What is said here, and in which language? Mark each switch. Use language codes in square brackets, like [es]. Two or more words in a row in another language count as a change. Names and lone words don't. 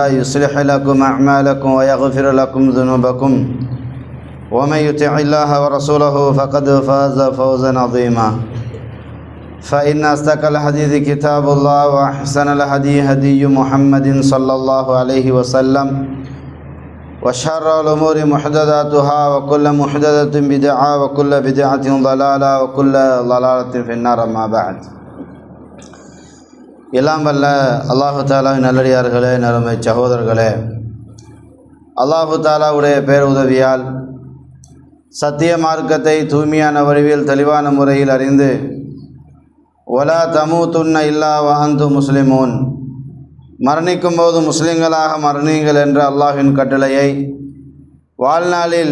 [ar] يصلح لكم أعمالكم ويغفر لكم ذنوبكم ومن يطع الله ورسوله فقد فاز فوزا عظيما فإن أصدق الحديث كتاب الله وأحسن الهدي هدي محمد صلى الله عليه وسلم وشر الأمور محدثاتها وكل محدثة بدعة وكل بدعة ضلالة وكل ضلالة في النار ما بعد. [ta] எல்லாம் வல்ல [ar] الله تعالى [ta] நல்லடியார்களே, நறுமை சகோதரர்களே, [ar] الله تعالى [ta] பேருதவியால் சத்திய மார்க்கத்தை தூய்மையான வடிவில் தெளிவான முறையில் அறிந்து [ar] ولا تموتن إلا وأنتم مسلمون, [ta] மரணிக்கும் போது முஸ்லிம்களாக மரணியுங்கள் என்ற அல்லாஹ்வின் கட்டளையை வாழ்நாளில்